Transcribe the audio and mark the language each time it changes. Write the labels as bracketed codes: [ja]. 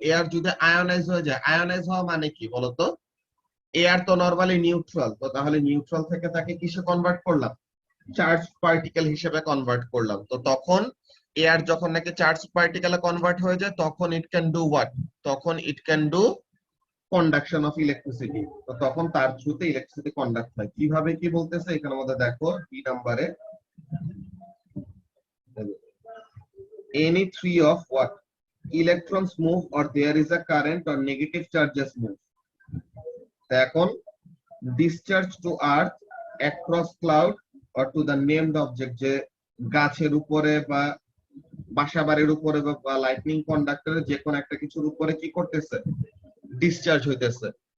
[bn] Air যদি ionise হয়ে যায়, আয়োনাইজ হওয়া মানে কি বলতো? এয়ার তো নরমালি নিউট্রাল, তো তাহলে নিউট্রাল থেকে তাকে কিসে কনভার্ট করলাম, চার্জ পার্টিকেল হিসেবে কনভার্ট করলাম। তো তখন এয়ার যখন নাকি চার্জ পার্টিকেলে কনভার্ট হয়ে যায় তখন [en] it can do what, [bn] তখন [en] It can do conduction of electricity. [bn] তো তখন তার থ্রুতে ইলেকট্রিসিটি কন্ডাক্ট হয়। কিভাবে কি বলতেছে এখানে মধ্যে দেখো, বি নাম্বারে [en] any three of what electrons move or there is a current or negative charges move. [bn] এখন [en] discharge to earth across cloud or to the named object, [bn] যে গাছের উপরে বা বাসা বাড়ির উপরে বা লাইটনিং কন্ডাক্টরে যে কোনো একটা কিছুর উপরে কি করতেছে, ডিসচার্জ হইতেছে।